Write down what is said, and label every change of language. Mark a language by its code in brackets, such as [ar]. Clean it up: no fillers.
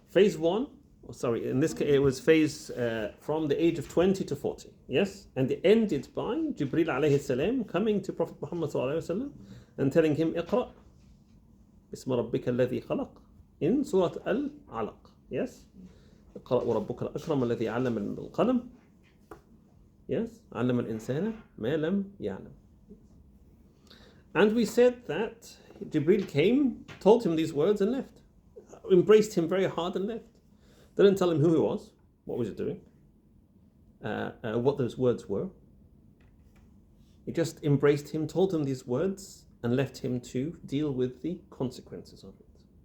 [en] Phase 1, in this case it was phase from the age of 20 to 40, yes? And it ended by Jibreel alayhi salam coming to Prophet Muhammad sallallahu alayhi wasallam and telling him, [ar] اقرأ بسم ربك الذي خلق [en] in Surah Al-Alaq, yes? [ar] اقرأ وربك الأكرم الذي علم بالقلم, [en] yes? [ar] علم الإنسان ما لم يعلم. [en] And we said that Jibreel came, told him these words and left. Embraced him very hard and left. Didn't tell him who he was, what was he doing, what those words were. He just embraced him, told him these words and left him to deal with the consequences of it.